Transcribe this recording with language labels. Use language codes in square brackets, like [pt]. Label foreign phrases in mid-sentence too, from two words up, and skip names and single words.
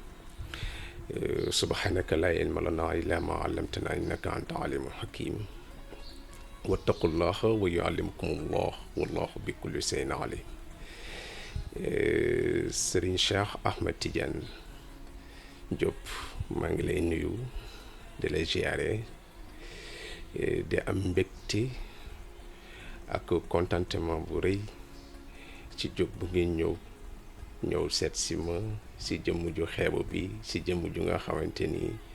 [ar] سبحانك لا علم لنا إلا ما علمتنا إنك أنت عليم حكيم واتقوا الله ويعلمكم الله والله بكل شيء عليم [wo] Serigne Cheikh Ahmed Tidiane Diop maa ngi lay nuyu di lay ziyaare di am mbégte ak contentement bu rëy ci jóg bu ngeen ñëw seet si ma si jëmm ju xeebu bi si jëmm ju nga xamante ni